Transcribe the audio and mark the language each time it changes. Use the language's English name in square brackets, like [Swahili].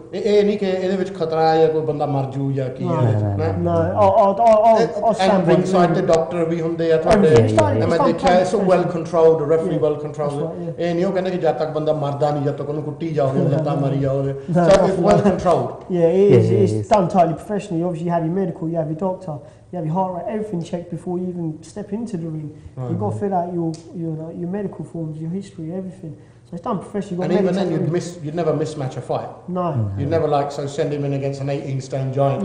[Punjabi] ਇਹ ਨਹੀਂ ਕਿ ਇਹਦੇ ਵਿੱਚ ਖਤਰਾ ਹੈ ਜਾਂ ਕੋਈ ਬੰਦਾ ਮਰ ਜੂ ਜਾਂ ਕੀ ਹੈ. [English] No, I'll stand by ringside the doctor [Punjabi] ਵੀ ਹੁੰਦੇ ਆ ਤੁਹਾਡੇ. ਮੈਂ ਦੇਖਿਆ [English] it's well controlled, the referee well controlled. [Punjabi] ਇਹ ਨਹੀਂ ਉਹ ਕਹਿੰਦੇ ਕਿ ਜਦ ਤੱਕ ਬੰਦਾ ਮਰਦਾ ਨਹੀਂ, ਜਦ ਤੱਕ ਉਹਨੂੰ ਕੁੱਟੀ ਜਾਓਗੇ, ਲੱਤਾਂ ਮਾਰੀ ਜਾਓਗੇ. [English] So it's well controlled. Yeah, it is. It's done totally professionally. Obviously, you have your medical, you have your doctor, you have your heart rate, everything checked before you even step into the ring. You've got to fill out your medical forms, your history, everything. So it's done professionally. And even then, you'd never mismatch a fight. No. You'd never send him in against an 18-stone giant.